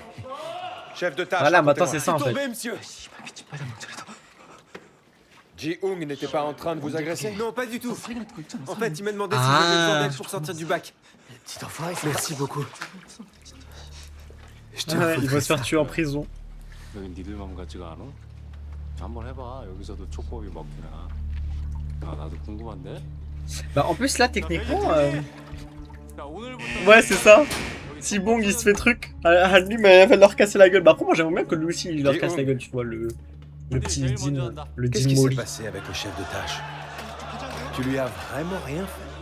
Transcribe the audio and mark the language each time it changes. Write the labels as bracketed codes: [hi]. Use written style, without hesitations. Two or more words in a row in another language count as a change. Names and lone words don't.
[fr] Chef de tâche. Voilà, maintenant c'est ça en fait. Tombez, monsieur. Ji-Hoong n'était pas en train de vous agresser? Non, pas du tout. En fait, il m'a demandé si Ah. j'avais besoin d'aide pour sortir du bac. Petit enfoiré, Merci beaucoup. Il va se faire tuer en prison. [ko] 여긴 니들 마음 같지가 않아? 한번 해봐. 여기서도 촉법이 먹히나. 아 나도 궁금한데. [fr] Bah en plus là techniquement ouais c'est ça. Si Bong il se fait truc lui mais elle va leur casser la gueule. Bah après moi j'aimerais bien que lui aussi il leur casse la gueule, tu vois, le petit Dean, le Qu'est-ce Dean qui s'est Molly. passé avec le chef de tâche? Tu lui as vraiment rien fait?